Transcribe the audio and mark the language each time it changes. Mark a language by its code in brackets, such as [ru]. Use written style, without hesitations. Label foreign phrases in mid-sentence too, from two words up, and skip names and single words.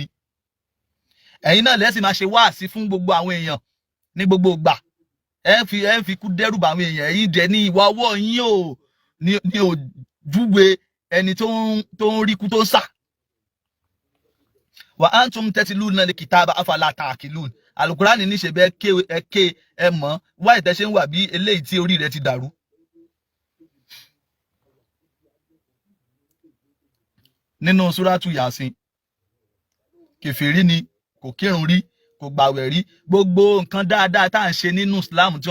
[yo] Ẹ̀yin náà lẹ́sìn máa ṣe wáàsí fún gbogbo àwọn èèyàn ní gbogbo ìgbà ẹ ń fi kú dẹ́rù bá àwọn èèyàn ẹ̀yin jẹ́ ní ìwà ọwọ́ yín ò ní ò júwe ẹni tó ń rí kú tó ń sà. [ar] وأنتم تتلون الكتاب أفلا تعقلون [yo] Al-Qur'ani ní ṣe bẹ́ẹ̀ ké ẹ mọ̀ wáyé tẹ́ ṣe ń wà bí eléyìí tí orí rẹ̀ ti dàrú. Nínú Suratu Yasin kèfèrí ni kò kírun rí kò gbàwẹ̀ rí gbogbo nǹkan dáadáa tá à ń ṣe nínú Islam tí wọ́n